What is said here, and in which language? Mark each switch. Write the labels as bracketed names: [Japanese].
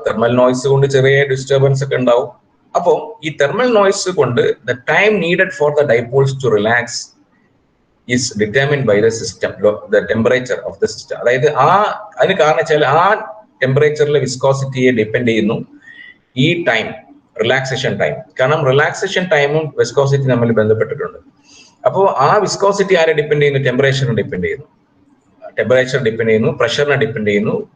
[Malayalam] Thermal noise കൊണ്ട് ചെറിയ disturbance ഒക്കെ ഉണ്ടാവും. അപ്പോൾ ഈ തെർമൽ നോയ്സ് കൊണ്ട് [English] the time needed for the dipoles to relax is determined by the system, the temperature of the system. [Malayalam] അതായത് അതിന് കാരണം വെച്ചാൽ ആ ടെമ്പറേച്ചറിലെ വിസ്കോസിറ്റിയെ ഡിപ്പെൻഡ് ചെയ്യുന്നു ഈ ടൈം, റിലാക്സേഷൻ ടൈം. കാരണം റിലാക്സേഷൻ ടൈമും വിസ്കോസിറ്റി തമ്മിൽ ബന്ധപ്പെട്ടിട്ടുണ്ട്. അപ്പോൾ ആ വിസ്കോസിറ്റി ആരെ ഡിപ്പെൻഡ് ചെയ്യുന്നു? ടെമ്പറേച്ചറിനെ ഡിപ്പെൻഡ് ചെയ്യുന്നു. ടെമ്പറേച്ചർ ഡിപ്പെൻഡ് ചെയ്യുന്നു, പ്രഷറിനെ ഡിപ്പെൻഡ് ചെയ്യുന്നു.